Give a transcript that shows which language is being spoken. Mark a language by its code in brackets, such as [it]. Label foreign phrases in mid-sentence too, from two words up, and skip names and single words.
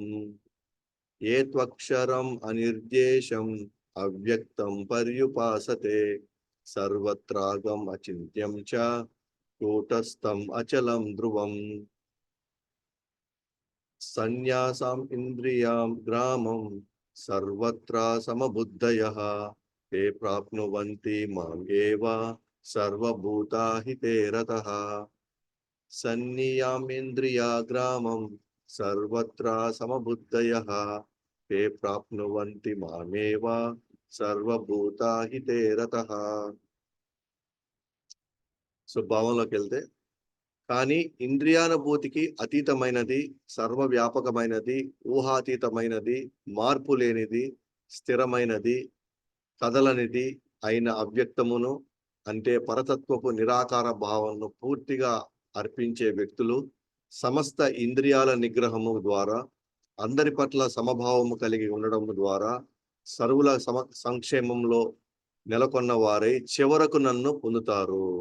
[sa] ఏత్వక్షరం అనిర్దేశం అవ్యక్తం పర్యుపాసతే సర్వత్రాగం అచింత్యం చ కూటస్థం అచలం ధ్రువం. సన్యాసం ఇంద్రియాం గ్రామం సర్వత్రా సమబుద్ధయః ते प्राप्नुवन्ति माम् एव सर्वभूताहिते रतः. सन्नियामेन्द्रियाग्रामं सर्वत्र समबुद्धयः ते प्राप्नुवन्ति मामेव सर्वभूताहिते रतः. [te] సో భావంలోకి వెళ్తే, కానీ ఇంద్రియానుభూతికి అతీతమైనది, సర్వవ్యాపకమైనది, ఊహాతీతమైనది, మార్పు లేనిది, స్థిరమైనది, కదలనిది అయిన అవ్యక్తమును అంటే పరతత్వపు నిరాకార భావనను పూర్తిగా అర్పించే వ్యక్తులు సమస్త ఇంద్రియాల నిగ్రహము ద్వారా, అందరి పట్ల సమభావము కలిగి ఉండడం ద్వారా, సర్వుల సంక్షేమంలో నెలకొన్న వారై చివరకు నన్ను పొందుతారు.